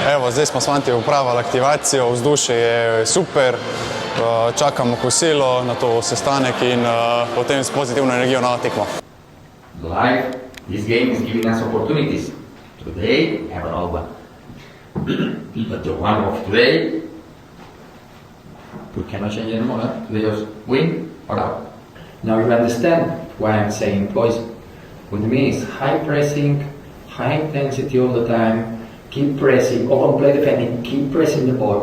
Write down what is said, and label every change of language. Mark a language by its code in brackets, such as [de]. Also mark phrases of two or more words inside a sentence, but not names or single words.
[sl] zdaj smo s fanti upravili aktivacijo, vzdušje je super, čakamo kosilo, na to sestanek in potem s pozitivno energijo na tekmo. [en] Life, this game is giving us opportunities. Today, we have another one. But the one of today, we cannot change anymore. Today just win or out. Now you understand why I'm saying poison. What it means is high pressing, high intensity all the time, keep pressing, open play defending, keep pressing the ball.